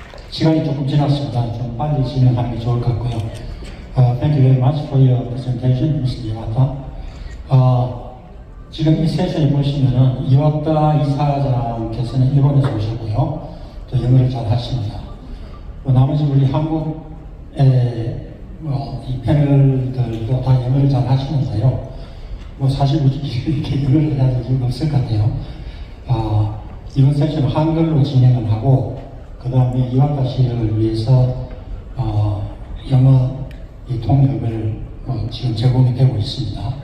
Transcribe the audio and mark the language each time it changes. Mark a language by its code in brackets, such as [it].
[ko] 시간이 조금 지났습니다. 좀 빨리 진행하는 게 좋을 것 같고요. [en] Thank you very much for your presentation, Mr. Iwata. [ko] 지금 이 세션에 보시면은 이와타 이사장께서는 일본에서 오셨고요. 또 영어를 잘 하십니다. 나머지 우리 한국의 이 패널들도 다 영어를 잘 하시면서요. 사실 우리끼리 이렇게 영어를 해야 될 이유가 없을 것 같아요. 이번 세션은 한글로 진행을 하고, 그 다음에 이와타 씨를 위해서 영어 이 통역을 지금 제공이 되고 있습니다.